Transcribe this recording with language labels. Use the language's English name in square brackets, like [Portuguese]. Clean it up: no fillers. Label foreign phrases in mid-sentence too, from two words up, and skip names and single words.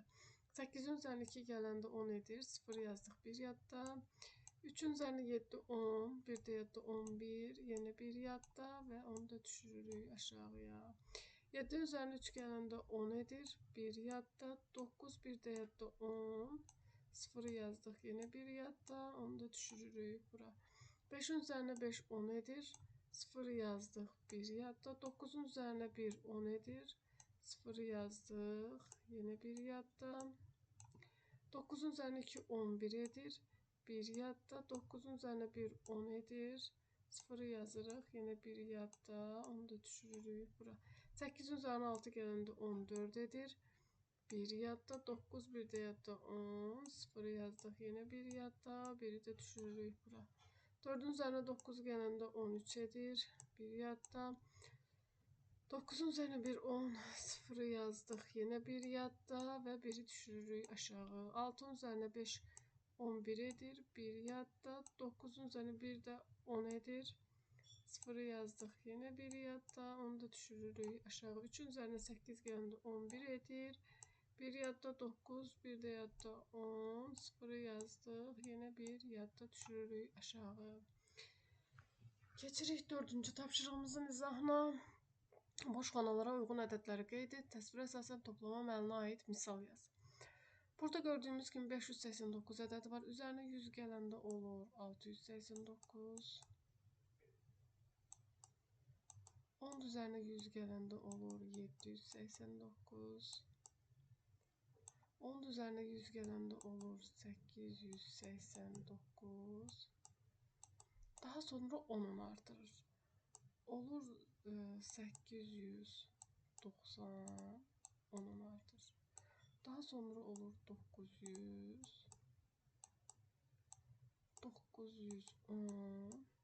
[Azerbaijani] 8'in üzerine 2 gələndə 10 edir. 0 yazdıq 1 yadda. 3'ün üzerine 7 10. 1 də yadda 11. Yine 1 yadda ve onu da düşürürük aşağıya. 7 üzerine 3 gələndə 10 edir. 1 yadda. 9 1 də yadda 10. 0'ı yazdık. Yine 1 yadda. Onu da düşürürük bura. 5'in üzerine 5 10 edir. 0'ı yazdık. 1 yadda. 9'un üzerine 1 10 edir. 0'ı yazdık. Yine 1 yadda. 9'un üzerine 2 11 edir. 1 yadda. 9'un üzerine 1 10 edir. 0'ı yazırıq. Yine 1 yadda. Onu da düşürürük bura. 8'in üzerine 6 gələndə 14 edir. 1 yadda. 9 1 də yadda 10. 0'ı yazdık. Yine 1 yadda. 1'i də düşürürük bura. 4'ün üzerine 9 gələndə 13 edir. 1 yadda. 9'un üzerine bir 10, 0'ı yazdık. Yine bir yadda ve biri düşürürük aşağı. 6'ın üzerine 5, 11 edir. Bir yadda. 9'un üzerine bir de 10 edir. 0'ı yazdık. Yine bir yadda. Onu da düşürürük aşağı. 3'ün üzerine 8 geldi. 11 edir. Bir yadda 9, bir de yadda 10. 0'ı yazdık. Yine bir yadda düşürürük aşağı. Keçirik 4-cü tapşırığımızın izahına. Boş xanalara uyğun ədədləri qeyd et. Təsvirə əsasən toplama əməlinə aid misal yaz. Burada gördüyümüz kimi 589 ədədi var. Üzərinə 100 gələndə olur 689. 10 üzərinə 100 gələndə olur 789. 10 üzərinə 100 gələndə olur 889. Daha sonra 10'unu artırır. Olur 890. 10'unu artırır. Daha sonra olur 900. 910.